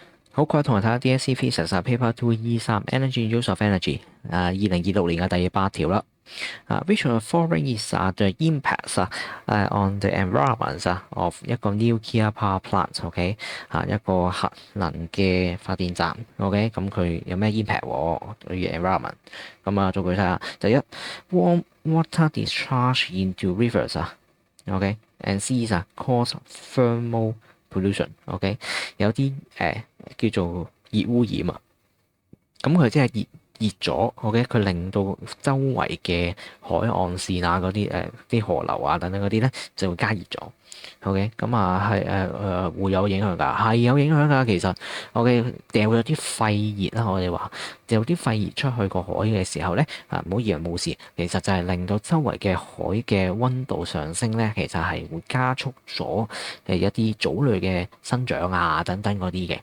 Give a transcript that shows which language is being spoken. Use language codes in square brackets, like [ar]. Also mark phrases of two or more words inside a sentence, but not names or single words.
[yue] 好，各位同學睇下 DSE Physics Paper 2E3 Energy Use of Energy 2026 年嘅第8條啦。 [en] Which of the following is the impacts on the environment of [yue] 一個 [en] nuclear power plant？ [yue] OK 一個核能嘅發電站。OK 咁佢有咩 impact 對於 environment？咁做具體啊，第一 [en] warm water discharge into rivers OK，and seas cause thermal pollution。 [yue] OK 有啲叫做熱污染啊，咁佢即係熱咗，OK，佢令到周圍嘅海岸線嗰啲啲河流等等嗰啲咧就會加熱咗。OK，咁係會有影響㗎，係有影響㗎。其實 OK 掉咗啲廢熱啦，我哋話掉啲廢熱出去個海嘅時候咧，唔好以為冇事，其實就係令到周圍嘅海嘅溫度上升咧，其實係會加速咗一啲藻類嘅生長等等嗰啲嘅。